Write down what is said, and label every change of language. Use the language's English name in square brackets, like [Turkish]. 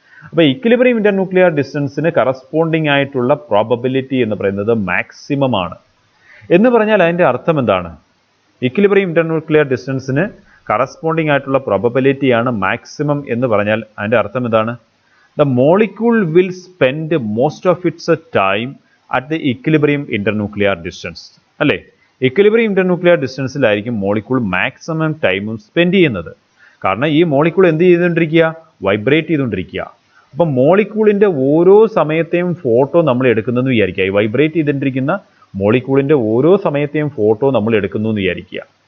[Malayalam] അപ്പോൾ equilibrium ഇൻ്റർന്യൂക്ലിയർ ഡിസ്റ്റൻസിന് corresponding ആയിട്ടുള്ള probability എന്ന് പറയുന്നത് മാക്സിമം ആണ്. എന്ന് പറഞ്ഞാൽ അതിൻ്റെ അർത്ഥം എന്താണ്? ഇക്വിലിബ്രിയം ഇൻ്റർന്യൂക്ലിയർ ഡിസ്റ്റൻസിന് കറസ്പോണ്ടിങ് ആയിട്ടുള്ള പ്രോബബിലിറ്റിയാണ് മാക്സിമം എന്ന് പറഞ്ഞാൽ അതിൻ്റെ അർത്ഥം എന്താണ്? [English] The molecule will spend most of its time at the equilibrium internuclear distance. [Malayalam] അല്ലേ, ഇക്വിലിബ്രിയം ഇൻ്റർന്യൂക്ലിയർ ഡിസ്റ്റൻസിലായിരിക്കും മോളിക്യൂൾ മാക്സിമം ടൈമും സ്പെൻഡ് ചെയ്യുന്നത്. കാരണം ഈ മോളിക്യൂൾ എന്ത് ചെയ്തുകൊണ്ടിരിക്കുക? വൈബ്രേറ്റ് ചെയ്തുകൊണ്ടിരിക്കുക. അപ്പം മോളിക്യൂളിൻ്റെ ഓരോ സമയത്തെയും ഫോട്ടോ നമ്മൾ എടുക്കുന്നതെന്ന് വിചാരിക്കുക. ഈ വൈബ്രേറ്റ് ചെയ്തുകൊണ്ടിരിക്കുന്ന മോളിക്യൂളിൻ്റെ ഓരോ സമയത്തെയും ഫോട്ടോ നമ്മൾ എടുക്കുന്നു എന്ന് വിചാരിക്കുക.